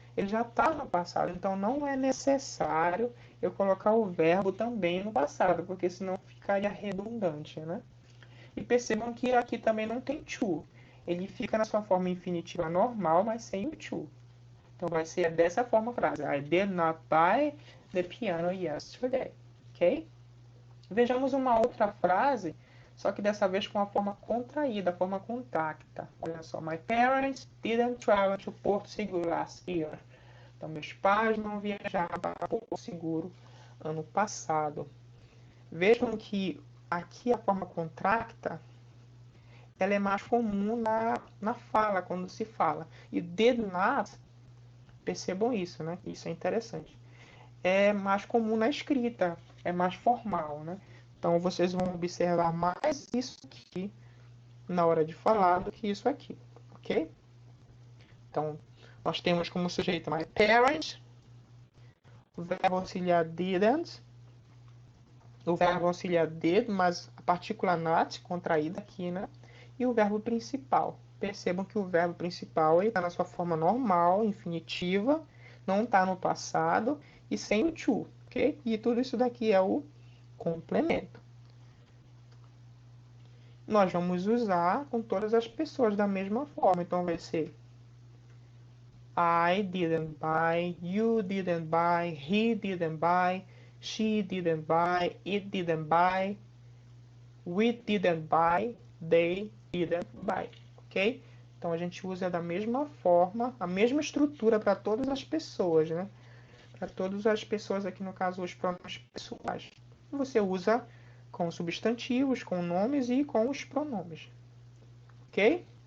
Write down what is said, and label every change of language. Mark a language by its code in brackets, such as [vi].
[pt] Ele já está no passado, então não é necessário eu colocar o verbo também no passado, porque senão ficaria redundante, né? E percebam que aqui também não tem to. Ele fica na sua forma infinitiva normal, mas sem o to. Então vai ser dessa forma a frase. [en] I did not buy the piano yesterday. [pt] Ok? Vejamos uma outra frase, só que dessa vez com a forma contraída, a forma contacta. Olha só. [en] My parents didn't travel to Porto Seguro last year. [pt] Então, meus pais não viajaram para Porto Seguro ano passado. Vejam que aqui a forma contracta, ela é mais comum na fala, quando se fala. E did not, percebam isso, né? Isso é interessante. É mais comum na escrita, é mais formal, né? Então vocês vão observar mais isso aqui na hora de falar do que isso aqui, ok? Então, nós temos como sujeito my parents, o verbo auxiliar didn't, o verbo auxiliar did, mas a partícula not contraída aqui, né? E o verbo principal. Percebam que o verbo principal está na sua forma normal, infinitiva, não está no passado e sem o to, ok? E tudo isso daqui é o complemento. Nós vamos usar com todas as pessoas da mesma forma. Então vai ser [en] I didn't buy, you didn't buy, he didn't buy, she didn't buy, it didn't buy, we didn't buy, they didn't buy, ok? [pt] Então a gente usa da mesma forma, a mesma estrutura para todas as pessoas, né? Para todas as pessoas aqui no caso os pronomes pessoais. Você usa com substantivos, com nomes e com os pronomes, ok?